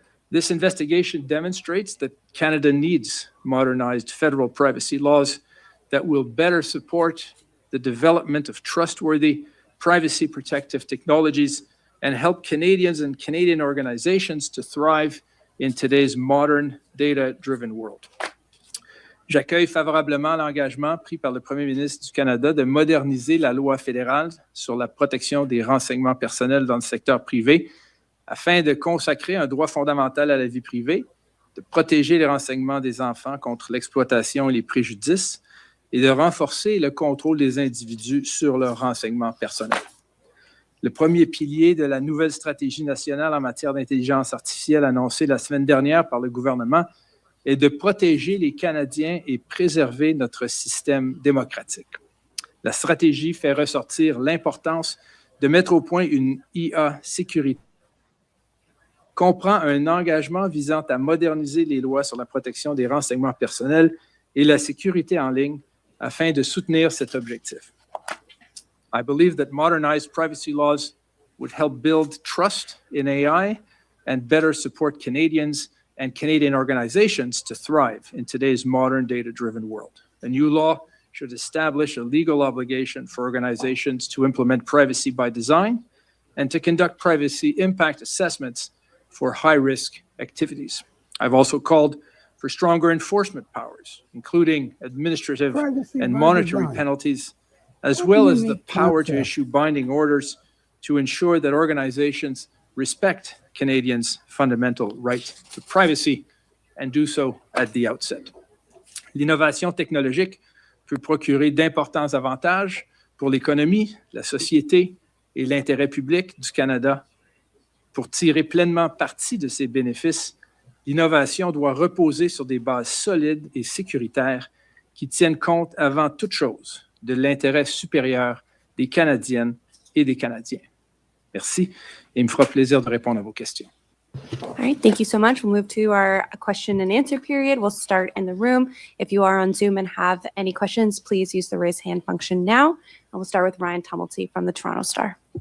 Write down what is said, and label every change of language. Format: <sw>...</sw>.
<en>This investigation demonstrates that Canada needs modernized federal privacy laws that will better support the development of trustworthy, privacy-protective technologies and help Canadians and Canadian organizations to thrive in today's modern, data-driven world.</en> <fr>J'accueille favorablement l'engagement pris par le Premier ministre du Canada de moderniser la loi fédérale sur la protection des renseignements personnels dans le secteur privé afin de consacrer un droit fondamental à la vie privée, de protéger les renseignements des enfants contre l'exploitation et les préjudices et de renforcer le contrôle des individus sur leurs renseignements personnels. Le premier pilier de la nouvelle stratégie nationale en matière d'intelligence artificielle annoncée la semaine dernière par le gouvernement est de protéger les Canadiens et préserver notre système démocratique. La stratégie fait ressortir l'importance de mettre au point une IA sécurité, comprend un engagement visant à moderniser les lois sur la protection des renseignements personnels et la sécurité en ligne afin de soutenir cet objectif.</fr> <en>I believe that modernized privacy laws would help build trust in AI and better support Canadians and Canadian organizations to thrive in today's modern data-driven world. A new law should establish a legal obligation for organizations to implement privacy by design and to conduct privacy impact assessments for high-risk activities. I've also called for stronger enforcement powers, including administrative and monetary penalties, as well as the power to issue binding orders to ensure that organizations respect Canadians' fundamental right to privacy and do so at the outset.</en> <fr>L'innovation technologique peut procurer d'importants avantages pour l'économie, la société et l'intérêt public du Canada. Pour tirer pleinement parti de ces bénéfices, l'innovation doit reposer sur des bases solides et sécuritaires qui tiennent compte avant toute chose de l'intérêt supérieur des Canadiennes et des Canadiens. Merci et il me fera plaisir de répondre à vos questions.</fr> <en>All right, thank you so much. We'll move to our question and answer period. We'll start in the room. If you are on Zoom and have any questions, please use the raise hand function now. And we'll start with Ryan Tumulty from the Toronto Star.</en>